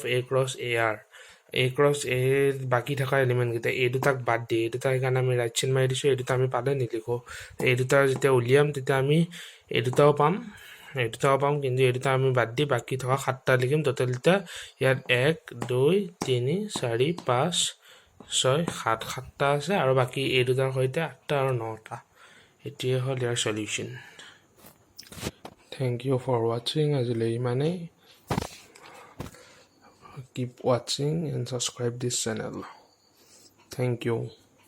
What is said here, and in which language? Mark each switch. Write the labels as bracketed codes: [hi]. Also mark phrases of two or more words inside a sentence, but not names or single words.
[en] a cross a are a cross a [as] বাকি থকা এলিমেণ্টকেইটা এই দুটাক বাদ দিয়ে এই দুটা সেইকাৰণে আমি ৰাইট চিন মাৰি দিছোঁ এই দুটা আমি পালে নিলিখোঁ এই দুটা যেতিয়া উলিয়াম তেতিয়া আমি এই দুটাও পাম কিন্তু এই দুটা আমি বাদ দি বাকি থকা 7টা লিখিম টোটেল এতিয়া ইয়াত 1 2 3 4 5 6 7 7টা আছে আৰু বাকি এই দুটাৰ সৈতে 8টা আৰু 9টা এটিয়ে হ'ল ইয়াৰ সলিউশ্যন [en] Thank you for watching [as] আজিলৈ ইমানেই [en] keep watching and subscribe this channel. Thank you.